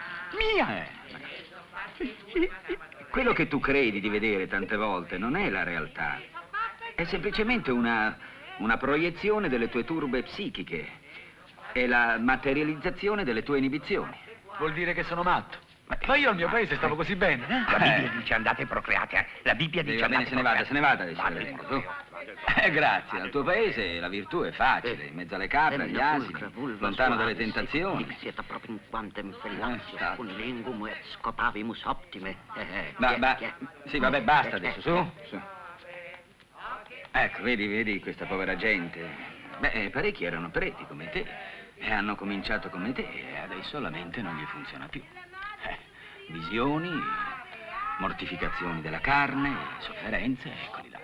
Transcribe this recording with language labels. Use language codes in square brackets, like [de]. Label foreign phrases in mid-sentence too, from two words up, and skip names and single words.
[it] Quello che tu credi di vedere tante volte non è la realtà, è semplicemente una proiezione delle tue turbe psichiche, è la materializzazione delle tue inibizioni. Vuol dire che sono matto. Ma io al mio paese stavo così bene. La Bibbia dice andate procreate. La Bibbia dice Va bene, andate se ne vada adesso, vedremo, su. Grazie, al tuo paese la virtù è facile, in mezzo alle capre, agli asini, lontano dalle tentazioni. Siete proprio [la] in quantum fellatio, un lingum et scopavimus optime. [it] Sì, vabbè, basta adesso, su. Ecco, vedi questa povera gente. Beh, parecchi erano preti come te e hanno cominciato come te e adesso la mente non gli funziona più. Visioni, mortificazioni della carne, sofferenze, eccoli là.